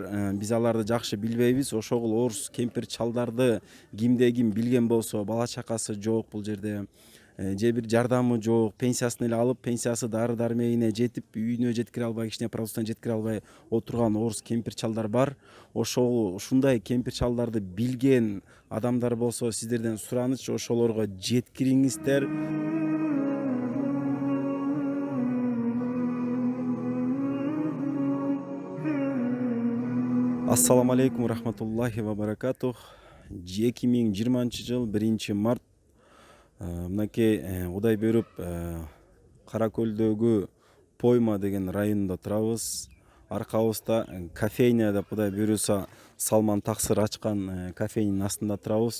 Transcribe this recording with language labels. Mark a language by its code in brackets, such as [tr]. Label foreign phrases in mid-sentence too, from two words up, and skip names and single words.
[ky] Биз аларды жакшы билбейбиз. Ошогул орус кемпир чалдарды кимде ким билген болсо, бала чакасы жок бул жерде, же бир жардамы жок, пенсиясын эле алып, пенсиясы дары дармегине жетип, үйүнө жеткире албай, кичине продуктун жеткире албай отурган орус кемпир чалдар бар. Ушундай кемпир чалдарды билген адамдар болсо, сиздерден сураныч, ошолорго жеткириңиздер. [ar] السلام عليكم ورحمة الله وبركاته. [ky] 2020 жыл 1 март. Мынакей Кудай берип Кара Көлдөгү Пойма деген районунда турабыз. Аркабызда кофейня деп Кудай буйруса Салман Таксыр ачкан кофейнянын астында турабыз.